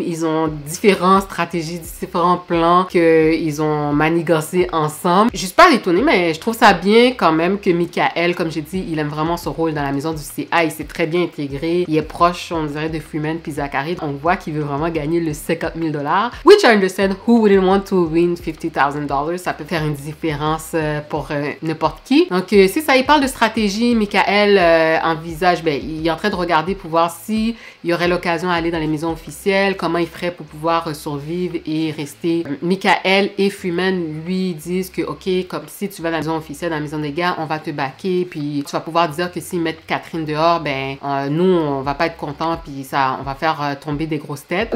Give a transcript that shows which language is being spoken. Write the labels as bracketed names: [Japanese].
[French] Ils ont différentes stratégies, différents plans qu'ils ont manigancés ensemble. Je suis pas étonnée, mais je trouve ça bien quand même que Michael, comme j'ai dit, il aime vraiment son rôle dans la maison du CA. Il s'est très bien intégré. Il est proche, on dirait, de Freeman puis Zachary. On voit qu'il veut vraiment gagner le 50 000 $. [English] Which I understand, who wouldn't want to win $50,000? [French] Ça peut faire une différence pour n'importe qui. Donc, c'est ça, il parle de stratégie. Michael envisage, il est en train de regarder pour voir si il y aurait l'occasion d'aller dans les maisons officielles, comment il ferait pour pouvoir survivre et rester. Michael et Freeman lui disent que, ok, comme si tu vas dans la maison officielle, dans la maison des gars, on va te backer, puis tu vas pouvoir dire que s'ils mettent Catherine dehors, nous, on va pas être contents, puis ça, on va faire tomber des grosses têtes.